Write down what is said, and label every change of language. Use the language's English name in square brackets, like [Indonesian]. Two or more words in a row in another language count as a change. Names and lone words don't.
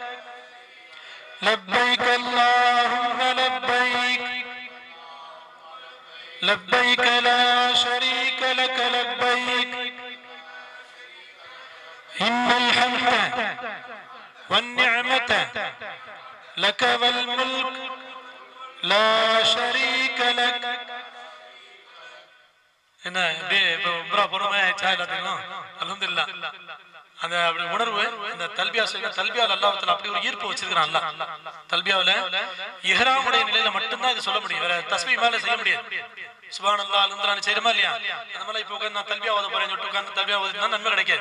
[Arabic] لبيك اللهم لبيك لبيك لا شريك لك لبيك إن الحمد والنعمة لك والملك لا شريك لك. [Tamil] என்ன உம்ரா பொறுமையா சாயலாத்தீங்களா? அல்ஹம்துலில்லாஹ். அந்த அப்படி உணர்வு இந்த தல்பியா செய்ய தல்பியால [Arabic] الله تعالى [Tamil] அப்படி ஒரு ஈர்ப்பு வச்சிருக்கான். அல்லாஹ் தல்பியாவுல இஹ்ராமுடைய நிலையில மட்டும்தான் இது சொல்ல முடியும். வேற தஸ்பீஹ் மேல செய்ய முடியாது. [Arabic] سبحان الله الحمد لله [Tamil] செய்யறமா இல்லையா? அந்த மாதிரி இப்போ நான் தல்பியா ஓத போறேன்னு சொல்லிட்டு உட்கார்ந்து தல்பியா ஓதினா நன்மை கிடைக்காது.